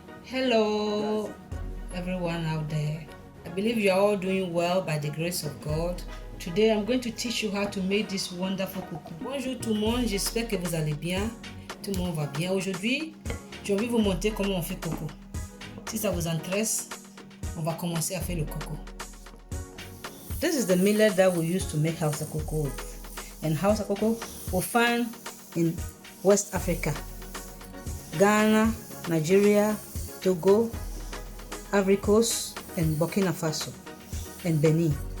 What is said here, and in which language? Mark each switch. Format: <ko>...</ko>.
<en>Hello, everyone out there. I believe you are all doing well by the grace of God. Today, I'm going to teach you how to make this wonderful cookie.</en> <fr>Bonjour tout le monde, j'espère que vous allez bien. Tout le monde va bien. Aujourd'hui, j'ai envie de vous montrer comment on fait coco. Si ça vous intéresse, on va commencer à faire le coco.</fr> <en>This is the millet that we use to make Hausa cocoa with. And Hausa cocoa we'll find in West Africa, Ghana, Nigeria, Togo, Ivory Coast, and Burkina Faso, and Benin.</en>